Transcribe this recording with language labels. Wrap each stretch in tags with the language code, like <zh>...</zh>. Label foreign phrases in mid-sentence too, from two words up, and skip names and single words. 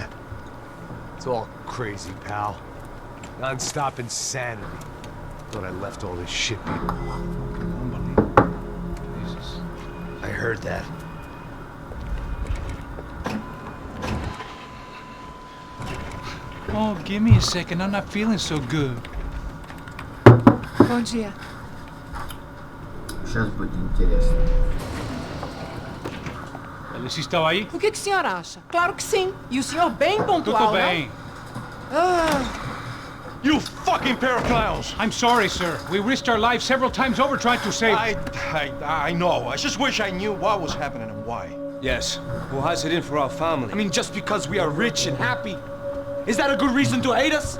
<en>It's all crazy, pal. Non-stop insanity. Thought I left all this shit behind. Jesus. I heard that. Oh, give me a second. I'm not feeling so good.</en> <pt>Bom dia.</pt> <ru>Сейчас будет интересно.</ru> <pt>Alice estava aí? O que o senhor acha? Claro que sim. E o senhor bem pontual, Tudo bem.</pt> <en>You fucking pair of clowns! I'm sorry, sir. We risked our lives several times over trying to save... I know. I just wish I knew what was happening and why. Yes. Who has it in for our family? I mean, just because we are rich and happy, is that a good reason to hate us?</en>